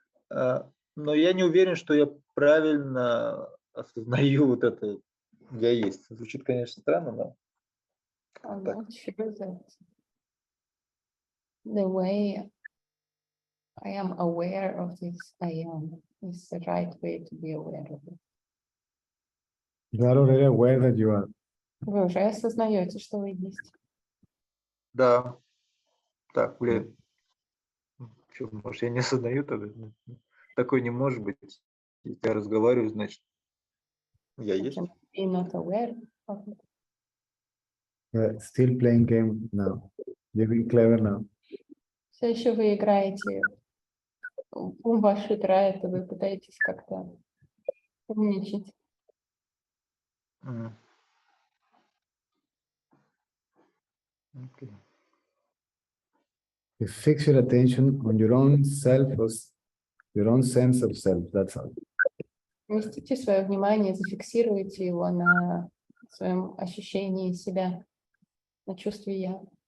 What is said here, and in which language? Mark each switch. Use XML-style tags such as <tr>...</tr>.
<ru>Но я не уверен, что я правильно осознаю вот это «я есть». Звучит, конечно, странно, но</ru> <en>I'm</en> <ru>так.</ru> <en>not sure that the way I am aware of this I am is the right way to be aware of it. You are already aware that you are.</en> <ru>Вы уже осознаете, что вы есть. Да. Так, блин. Чё, может, я не осознаю тогда? Такое не может быть. Если я разговариваю, значит, я есть.</ru> <en>Can be not aware of it. You're still playing game now. You're being clever now.</en> <ru>Все еще вы играете, ум ваш играет, и вы пытаетесь как-то умничать. М. Окей.</ru> <en>You fix your attention on your own self, your own sense of self. That's all.</en> <ru>Уместите свое внимание, зафиксируйте его на своем ощущении себя, на чувстве я.</ru>